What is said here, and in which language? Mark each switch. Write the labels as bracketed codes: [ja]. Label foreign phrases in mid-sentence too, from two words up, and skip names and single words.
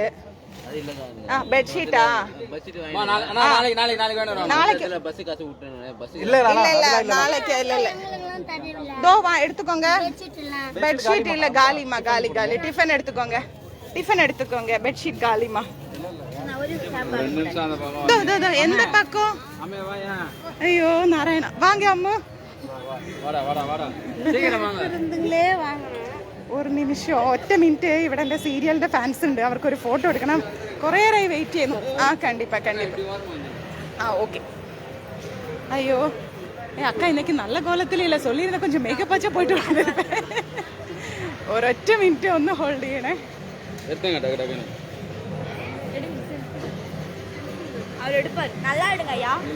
[ta] பெட்ஷீட்டா? நாளைக்கு எடுத்துக்கோங்க. பெட்ஷீட் இல்ல, காலிமா, காலி. டிஃபன் எடுத்துக்கோங்க. பெட்ஷீட் காலிமா. எந்த பக்கம்? ஐயோ நாராயணா, வாங்க அம்மா. [ml] ഒരു നിമിഷം, ഒറ്റ മിനിറ്റ്. ഇവിടെ എൻ്റെ സീരിയലിൻ്റെ ഫാൻസ് ഉണ്ട്, അവർക്കൊരു ഫോട്ടോ എടുക്കണം. കുറേ നേരമായി വെയിറ്റ് ചെയ്യുന്നു. [ta] കണ്ടിപ്പാ. ஓகே. ஐயோ அக்கா இன்னைக்கு நல்ல கோலத்தில் இல்லை, சொல்லியிருந்தேன் கொஞ்சம் மேக்கப் ஆச்சா போயிட்டு வந்துருப்பேன். [ml] ഒരൊറ്റ മിനിറ്റ് ഒന്ന് ഹോൾഡ് ചെയ്യണേ. [ta] நல்லா எடுங்க ஐயா.